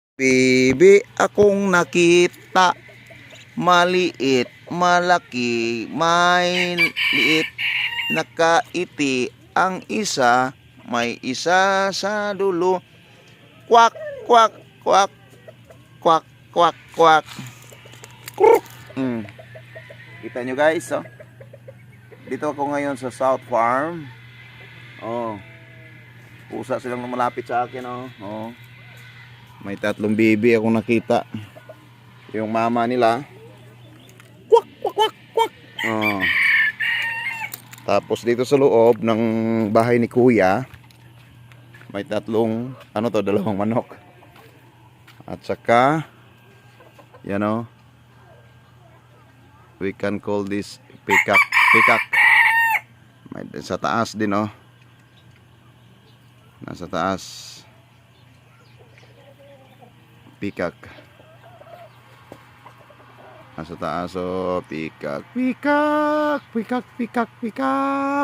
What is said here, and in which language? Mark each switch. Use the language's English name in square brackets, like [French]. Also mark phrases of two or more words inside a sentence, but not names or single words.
[Filipino] Bibi akong nakita, maliit, malaki, may liit, nakaiti ang isa, may isa sa dulo. Kwak, kwak, kwak, kwak, kwak, kwak. Kruk. Kita nyo guys, oh. Dito ako ngayon sa South Farm. Oh. Pusa silang malapit sa akin, oh. Oh. May 3 bibi akong nakita. Yung mama nila. Kwak, kwak, kwak, kwak. Oh. Tapos dito sa loob ng bahay ni Kuya, may 3, ano to, 2 manok. At saka, yan o, [English] we can call this peacock. Peacock. [Filipino] May sa taas din o. Nasa taas. Peacock. Nasa taas o, peacock. Peacock, peacock, peacock, peacock.